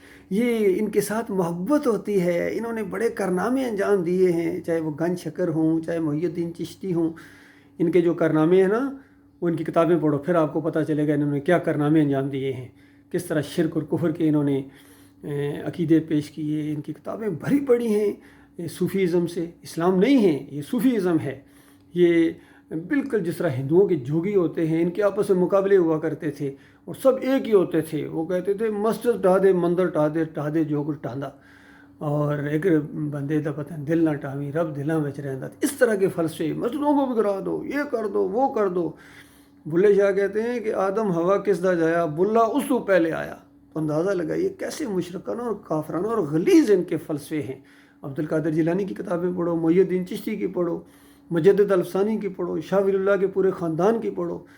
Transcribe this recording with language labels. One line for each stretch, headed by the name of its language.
Urdu: یہ ان کے ساتھ محبت ہوتی ہے، انہوں نے بڑے کارنامے انجام دیے ہیں، چاہے وہ گنج شکر ہوں، چاہے محی الدین چشتی ہوں، ان کے جو کارنامے ہیں نا، وہ ان کی کتابیں پڑھو، پھر آپ کو پتہ چلے گا انہوں نے کیا کارنامے انجام دیے ہیں، کس طرح شرک اور کفر کے انہوں نے عقیدے پیش کیے۔ ان کی کتابیں بھری پڑی ہیں صوفی ازم سے، اسلام نہیں ہے، یہ صوفی ازم ہے، یہ بالکل جس طرح ہندوؤں کے جوگی ہوتے ہیں، ان کے آپس میں مقابلے ہوا کرتے تھے اور سب ایک ہی ہوتے تھے. وہ کہتے تھے
Punjabi: مسجد ٹھا دے، مندر ٹھا دے جو کچھ ٹھاندا، اور ایک بندے دا پتہ دل نہ ٹاوی رب دلاں وچ رہندا.
Urdu: اس طرح کے فلسفے، مسجدوں کو بھی کرا دو، یہ کر دو، وہ کر دو. بلے شاہ کہتے ہیں کہ
Punjabi: آدم ہوا کس دا جایا، بلا اس تو پہلے آیا.
Urdu: تو اندازہ لگائیے کیسے مشرکانہ اور کافرانہ اور غلیظ ان کے فلسفے ہیں. عبد القادر جیلانی کی کتابیں پڑھو، محی الدین چشتی کی پڑھو، مجدد الفسانی کی پڑھو، شاہ ولی اللہ کے پورے خاندان کی پڑھو.